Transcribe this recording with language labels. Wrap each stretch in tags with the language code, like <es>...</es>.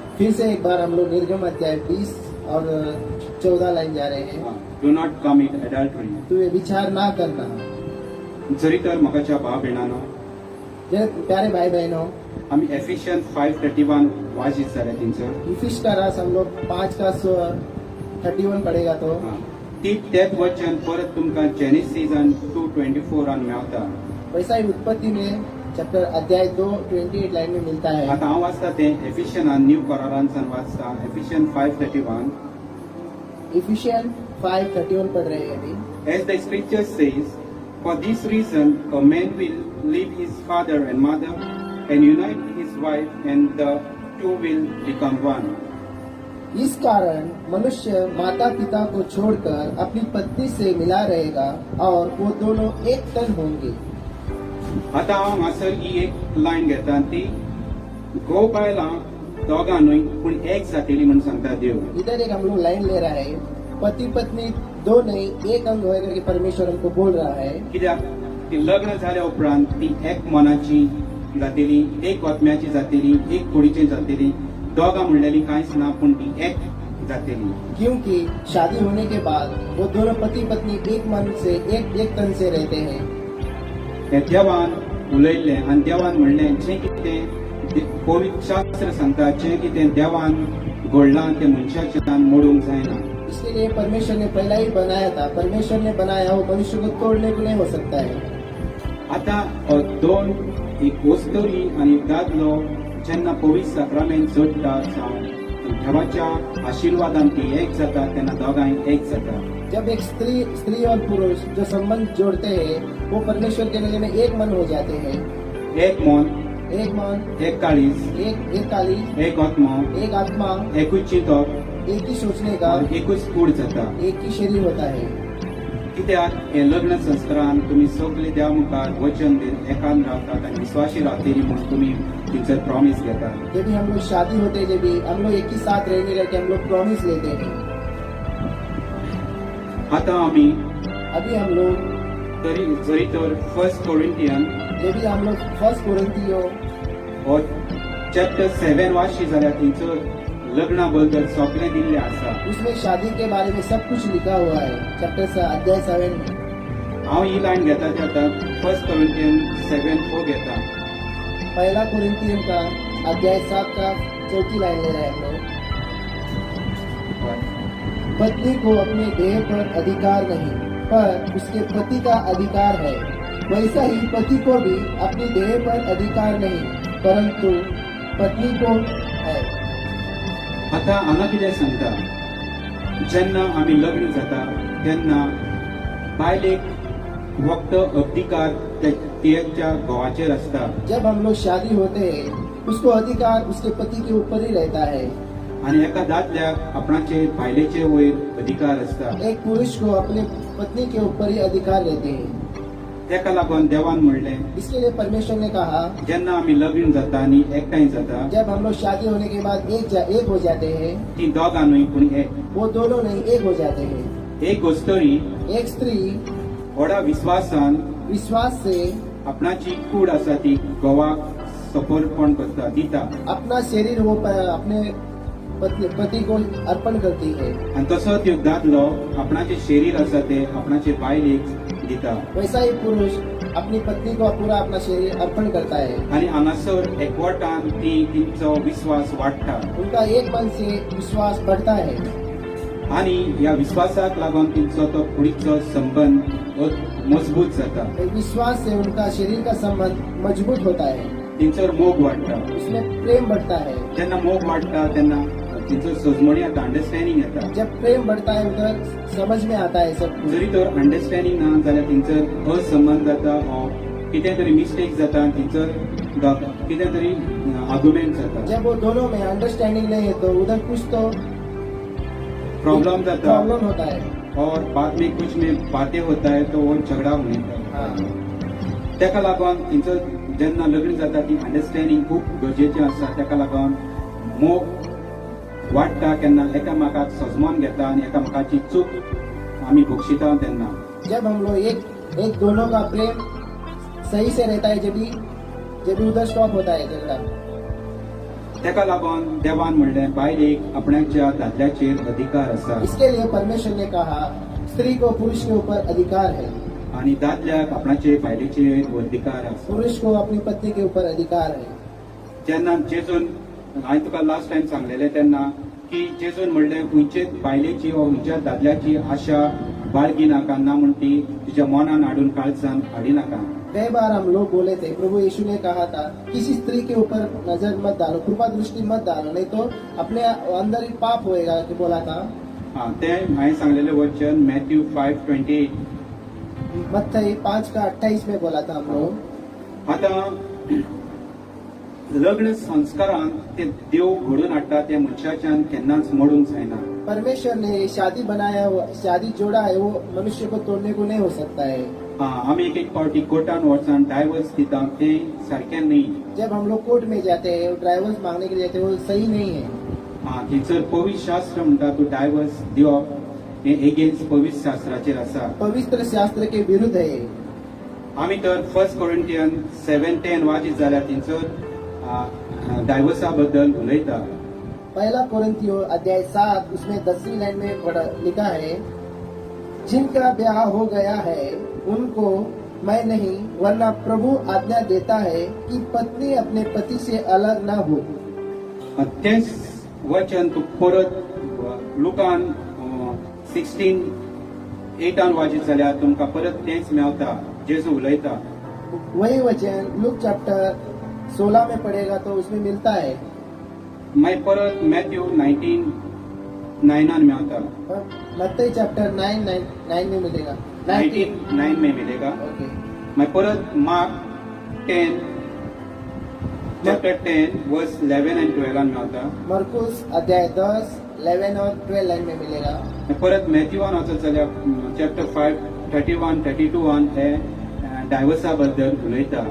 <hi>फिर से एक बार हम लोग निर्गम अध्याय 20 और 14 लाइन जा रहे हैं।</hi> <en>do not commit adultery</en> <hi>तू ये विचार ना करना।</hi> <kok>जरी तर म्हाकाच्या भाव भयणांनो</kok> <hi>प्यारे भाई बहनों,</hi> <kok>आम्ही एफिशियन 5:31 वाचित जाले थंयसर</kok> <hi>इफिश का रास हम लोग 5 का 31 पड़ेगा तो</hi> <kok>तेच वचन परत तुमकां जेनेसिस 2:24 मेळटा</kok> <hi>वैसा ही उत्पत्ति में चैप्टर अध्याय 2:28 लाइन में मिलता है।</hi> <kok>आता हांव वाचता तें एफिशियन न्यू करारांतल्यान वाचता एफिशियन 5:31</kok> <hi>इफिशियन 5:31 पढ़ रहे हैं अभी।</hi> <en>As the scripture says, for this reason a man will leave his father and mother and unite with his wife and the two will become one.</en> <hi>इस कारण मनुष्य माता पिता को छोड़कर अपनी पत्नी से मिला रहेगा और वो दोनों एक तन होंगे।</hi> <kok>आता हांव हांगासर ही एक लायन घेता आनी ती घोव बायलां दोगां न्हय पूण एक जातली म्हणून सांगता देव</kok> <hi>इधर एक हम लोग लाइन ले रहा है, पति पत्नी दो नहीं एक अंग होए करके परमेश्वर हमको बोल रहा है।</hi> <kok>कित्याक ती लग्न जाल्या उपरांत ती एक मनाची जातली, एक ओतम्याची जातली, एक कुडीची जातली, दोगां म्हणलेली कांयच ना पूण ती एक जातली.</kok> <hi>क्योंकि शादी होने के बाद वो दोनों पति पत्नी एक मन से एक तन से रहते हैं.</hi> <kok>हे देवान उलयल्लें आनी देवान म्हणलें जें कितें पवित्र शास्त्र सांगता, जें कितें देवान घडलां तें मनशाच्यान मोडूंक जायना.</kok> <hi>इसके लिए परमेश्वर ने पहला ही बनाया था. परमेश्वर ने बनाया वो मनुष्य को तोड़ने को नहीं हो सकता है.</hi> <kok>आतां दोन एक वस्तुरी आनी एक दादलो जेन्ना पवित्र साक्रामेंत जोडटा जावं देवाच्या आशिर्वादान ती एक जाता तेन्ना दोगांय एक जाता.</kok> <hi>जब एक स्त्री और पुरुष जो संबंध जोड़ते हैं वो परमेश्वर के नजर में एक मन हो जाते हैं.</hi> <kok>एक मन, एक काळीज,</kok> <hi>एक काली,</hi> <kok>एक आत्मा,</kok> <hi>एक आत्मा,</hi> <kok>एकूच चिंतप,</kok> <hi>एक ही सोचने का,</hi> <kok>आनी एकूच कूड जाता.</kok> <hi>एक ही शरीर होता है.</hi> <kok>कित्याक हे लग्न संस्कारान तुमी सगळे देवा मुखार वचन दिवन एकान रावतात आनी विश्वासी रावतली म्हूण तुमी थंयसर प्रॉमिस घेतात.</kok> <hi>जब भी हम लोग शादी होते हैं, जब भी हम लोग एक ही साथ रहने लगे हम लोग प्रॉमिस लेते हैं.</hi> <kok>आतां आमी</kok> <hi>अभी हम लोग</hi> <kok>जरी तर 1 कोरिंथियन</kok> <hi>जब भी हम लोग फर्स्ट कोरिन्थियों</hi> <kok>हो चॅप्टर 7 वाचशी जाल्यार थंयसर लग्ना बद्दल सगळें दिल्लें आसा.</kok> <hi>उसमें शादी के बारे में सब कुछ लिखा हुआ है. चैप्टर अध्याय 7 में</hi> <kok>हांव ही लायन घेता ते आतां 1 कोरिंथियन 7:4 घेता.</kok> <hi>पहला कोरिन्थियन का अध्याय 7 का 4 लाइन ले रहे हैं हम लोग. पत्नी को अपने देह पर अधिकार नहीं, पर उसके पति का अधिकार है. वैसा ही पति को भी अपनी देह पर अधिकार नहीं, परंतु पत्नी को है.</hi> <kok>आतां हांगा कितें सांगता, जेन्ना आमी लग्न जाता तेन्ना बायलेक फक्त अधिकार तिच्या घोवाचेर आसता.</kok> <hi>जब हम लोग शादी होते हैं उसको अधिकार उसके पति के ऊपर ही रहता है.</hi> <kok>आनी एका दादल्याक आपणाचे बायलेचे वयर अधिकार आसता.</kok> <hi>एक पुरुष को अपने पत्नी के ऊपर ही अधिकार रहते हैं.</hi> <kok>तेका लागून देवान म्हणलें,</kok> <hi>इसके लिए परमेश्वर ने कहा,</hi> <kok>जेन्ना आमी लग्न जाता आनी एकठांय जाता</kok> <hi>जब हम लोग शादी होने के बाद एक हो जाते हैं,</hi> <kok>ती दोगांनूय पूण एक.</kok> <hi>वो दोनों नहीं एक हो जाते हैं.</hi> <kok>एक गोश्टरी</kok> <hi>एक स्त्री</hi> <kok>व्हडा विश्वासान</kok> <hi>विश्वास से</hi> <kok>आपणाची कूड आसा ती घोवाक समर्पण करता, दिता.</kok> <hi>अपना शरीर वो अपने पति को अर्पण करती है.</hi> <kok>आनी तसोच एक दादलो आपणाचे शरीर आसा ते आपणाचे बायलेक दिता.</kok> <hi>वैसा ही पुरुष अपनी पत्नी को पूरा अपना शरीर अर्पण करता है.</hi> <kok>आनी हांगासर एकवटान ती तिचो विश्वास वाडटा.</kok> <hi>उनका एक मन से विश्वास बढ़ता है.</hi> <kok>आनी ह्या विश्वासाक लागून तिचो तो कुडीचो संबंध मजबूत जाता.</kok> <hi>विश्वास से उनका शरीर का संबंध मजबूत होता है.</hi> <kok>तिचोर मोग वाडटा.</kok> <hi>उसमें प्रेम बढ़ता है.</hi> <kok>जेन्ना मोग वाडटा तेन्ना तिचो सजमणी येता, अंडरस्टँडिंग येता.</kok> <hi>जब प्रेम बढ़ता है उधर समझ में आता है सब कुछ.</hi> <kok>जरी तर अंडरस्टँडिंग ना जाल्यार तिचर असंबंध जाता, कितें तरी मिस्टेक जाता, तिचर कितें तरी आर्ग्युमेंट जाता,</kok> <hi>जब वो दोनों में अंडरस्टैंडिंग नहीं है तो उधर कुछ तो</hi> <kok>प्रॉब्लम जाता.</kok> <hi>प्रॉब्लम होता है. और बाद में कुछ में बातें होता है तो वो झगड़ा होने का. हाँ.</hi> <kok>तेका लागून तिचो जेन्ना लग्न जाता ती अंडरस्टँडिंग खूब गरजेचें आसा. तेका लागून मोग वाडटा केन्ना एकामेकाक सजमोन घेता आनी एकामेकाची चूक आमी बक्षिता तेन्ना.</kok> <hi>जब हम लोग एक दोनों का प्रेम सही से रहता है, जब भी उधर स्टॉप होता है झगड़ा.</hi> <kok>तेका लागून देवान म्हणलें बायलेक आपणाच्या दादल्याचेर अधिकार आसा.</kok> <hi>इसके लिए परमेश्वर ने कहा स्त्री को पुरुष के ऊपर अधिकार है.</hi> <kok>आनी दादल्याक आपणाचे बायलेचेर अधिकार आसा.</kok> <hi>पुरुष को अपनी पत्नी के ऊपर अधिकार है.</hi> <kok>जेन्ना जेजून हांवें तुका लास्ट टायम सांगलेलें तेन्ना की जेजून म्हणलें खंयचे बायलेची वा खंयच्या दादल्याची आशा बाळगी नाका, ना म्हण ती तुज्या मनान हाडून काळजान हाडी नाका.</kok> <hi>कई बार हम लोग बोले थे, प्रभु यीशु ने कहा था किसी स्त्री के ऊपर नजर मत डालो, कृपा दृष्टि मत डालो, नहीं तो अपने अंदर ही पाप होएगा कि बोला था.</hi> <kok>हां, तें हांवें सांगलेलें वचन मॅथ्यू 5:28.</kok> <hi>मत्थई 5:28 में बोला था हम लोग.</hi> <kok>आतां लग्न संस्कारान ते देव घडोवन हाडटा ते मनशाच्यान केन्नाच मोडूंक जायना.</kok> <hi>परमेश्वर ने शादी बनाया, शादी जोड़ा है, वो मनुष्य को तोड़ने को नहीं हो सकता है.</hi> <kok>हां, आमी एक पावटी कोर्टान वचून डायवर्स दिता तें सारकें न्ही.</kok> <hi>जब हम लोग कोर्ट में जाते हैं, डाइवोर्स मांगने के लिए जाते हैं, वो सही नहीं है.</hi> <kok>हां, थंयसर पवित्र शास्त्र म्हणटा तूं डायवर्स दिवप हें एगेन्स्ट पवित्र शास्त्राचेर आसा.</kok> <hi>पवित्र शास्त्र के विरुद्ध है.</hi> <kok>आमी तर 1 कोरिंथियन 7:10 वाचीत जाल्यार थंयसर डायवर्सा बद्दल उलयता.</kok> <hi>पहला कोरिन्थियो अध्याय 7 उसमें 10वीं लाइन में लिखा है, जिनका ब्याह हो गया है उनको मैं नहीं वरना प्रभु आज्ञा देता है कि पत्नी अपने पति से अलग न हो.</hi> <kok>तेच वचन तूं परत लुकान 16:8 वाचीत जाल्यार तुमकां परत तेच मेळटा. जेजू उलयता.</kok> <hi>वही वचन लुक चैप्टर 16 में पढ़ेगा तो उसमें मिलता है. मागीर परत मॅथ्यू 19:9 मेळटा. मत्ती चैप्टर 9 में मिलेगा. 19:9 में मिलेगा. ओके.</hi> <kok>मागीर परत मार्क 10 चैप्टर 10 वर्स 11 and 12 मेळटा.</kok> <hi>मरकुस अध्याय 10 11 और 12 लाइन में मिलेगा.</hi> <kok>परत मॅथ्यूवान वचत जाल्यार चॅप्टर 5 31 32 हे डायवर्सा बद्दल उलयता.</kok>